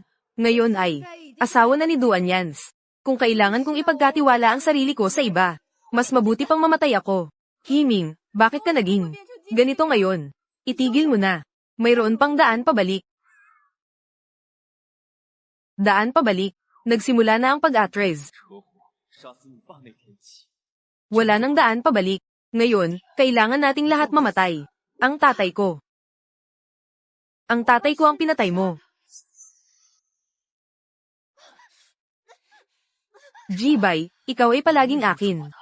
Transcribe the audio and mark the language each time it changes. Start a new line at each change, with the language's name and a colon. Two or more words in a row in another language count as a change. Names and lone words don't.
Filipino: Ngayon ay, asawa na ni Duan Yans. Kung kailangan kong ipagkatiwala ang sarili ko sa iba, mas mabuti pang mamatay ako. Himing, bakit ka naging ganito ngayon? Itigil mo na. Mayroon pang daan pabalik. Daan pabalik. Nagsimula na ang pag-atres.
Chinese: 车祸杀死你爸那天起，
Filipino: Wala nang daan pabalik. Ngayon, kailangan nating lahat mamatay. Ang tatay ko. Ang tatay ko ang pinatay mo. Jibay, ikaw ay palaging akin.